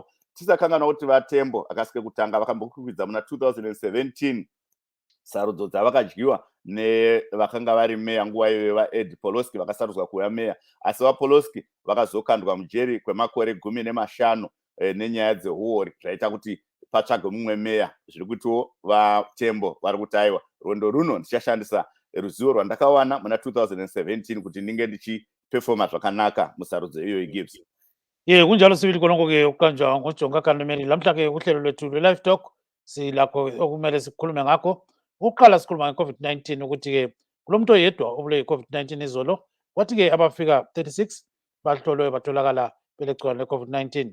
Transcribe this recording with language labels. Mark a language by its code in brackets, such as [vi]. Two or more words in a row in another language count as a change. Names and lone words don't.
[sn] Tisakanganwa kuti vatembo akasike kutanga vakambokukwidza muna 2017 sarudzo dzavakadyiwa nevakanga vari meya nguva iyoyo vaEd Poloski vakasarudzwa kuva meya, asi vaPoloski vakazokandwa mujeri kwemakore 15 nenyaya dzeuori zvaita kuti patsvagwe mumwe meya. Zviri kutiwo vatembo vari kuti aiwa rwendo runo ndichashandisa ruzivo rwandakawana muna 2017 kuti ndinge ndichipefoma zvakanaka musarudzo iyoyo Gibbs. [nd] Kunjalo sibili konke ukanjwa ngoJonga Kanemeli. Lamhla ke uhlelo lwethu lwe-Livetalk silakho okumele sikhulume ngakho. Ukuqala sikhuluma nge-COVID-19 ukuthi ke kulomuntu oyedwa obule i-COVID-19 izolo kwathi ke abafika 36 bahlolwe batholakala belegciwane le-COVID-19.